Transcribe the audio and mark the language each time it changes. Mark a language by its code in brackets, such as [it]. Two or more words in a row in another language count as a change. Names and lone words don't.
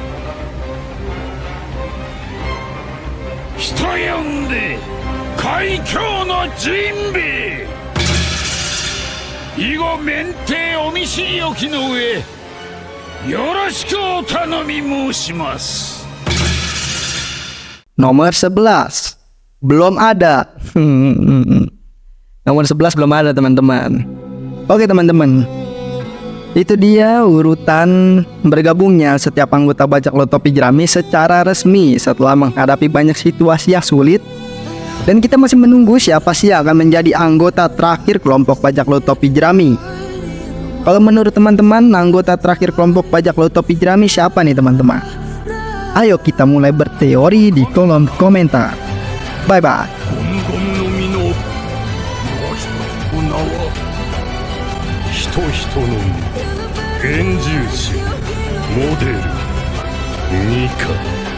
[ja] 人呼んで海峡のジンベエ以後免停お見知りおきの上よろしくお頼み申します。 [id] Nomor 11, belum ada. Nomor 11 belum ada teman-teman. Oke teman-teman, itu dia urutan bergabungnya setiap anggota bajak laut topi jerami secara resmi setelah menghadapi banyak situasi yang sulit. Dan kita masih menunggu siapa sih yang akan menjadi anggota terakhir kelompok bajak laut topi jerami. Kalau menurut teman-teman, anggota terakhir kelompok bajak laut topi jerami siapa nih teman-teman? Ayo kita mulai berteori di kolom komentar. [en] Bye bye. 人々の現住地モデルニカ